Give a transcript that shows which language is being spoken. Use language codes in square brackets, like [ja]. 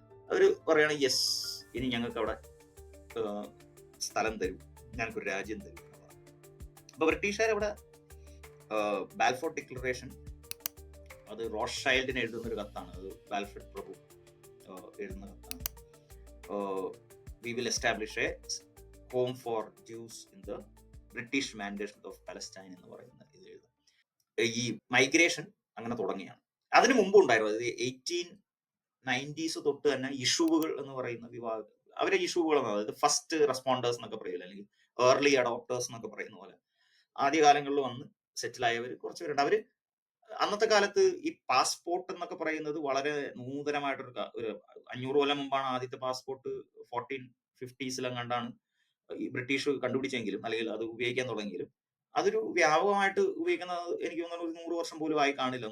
[ml] അവർ പറയുകയാണ് യെസ്, ഇനി ഞങ്ങൾക്ക് അവിടെ സ്ഥലം തരും, ഞങ്ങൾക്കൊരു രാജ്യം തരും. അപ്പോൾ ബ്രിട്ടീഷുകാർ അവിടെ ബാൽഫോർഡ് ഡിക്ലറേഷൻ, അത് റോത്ത്ഷൈൽഡിന് എഴുതുന്ന ഒരു കത്താണ്, അത് ബാൽഫോർഡ് പ്രഭു എഴുതുന്ന കത്താണ്. [en] We will establish a home for Jews in the British Mandate of Palestine [ml] എന്ന് പറയുന്ന ഇത് എഴുതാം. ഈ മൈഗ്രേഷൻ അങ്ങനെ തുടങ്ങിയാണ്. അതിന് മുമ്പ് ഉണ്ടായിരുന്നു, 1890s തൊട്ട് തന്നെ ഇഷ്യൂകൾ എന്ന് പറയുന്ന വിഭാഗം, അവരെ ഇഷ്യൂകൾ, അതായത് ഫസ്റ്റ് റെസ്പോണ്ടേഴ്സ് എന്നൊക്കെ പറയില്ല, അല്ലെങ്കിൽ ഏർലി അഡോപ്റ്റേഴ്സ് എന്നൊക്കെ പറയുന്ന പോലെ ആദ്യകാലങ്ങളിൽ വന്ന് സെറ്റിൽ ആയവർ കുറച്ച് പേരുണ്ട്. അവര് അന്നത്തെ കാലത്ത് ഈ പാസ്പോർട്ട് എന്നൊക്കെ പറയുന്നത് വളരെ നൂതനമായിട്ടൊരു ഒരു 500 കൊല്ലം മുമ്പാണ് ആദ്യത്തെ പാസ്പോർട്ട് 1450s കണ്ടാണ് ഈ ബ്രിട്ടീഷ് കണ്ടുപിടിച്ചെങ്കിലും, അല്ലെങ്കിൽ അത് ഉപയോഗിക്കാൻ തുടങ്ങിയെങ്കിലും അതൊരു വ്യാപകമായിട്ട് ഉപയോഗിക്കുന്നത് എനിക്ക് തോന്നുന്നു ഒരു 100 വർഷം പോലും ആയി കാണില്ല.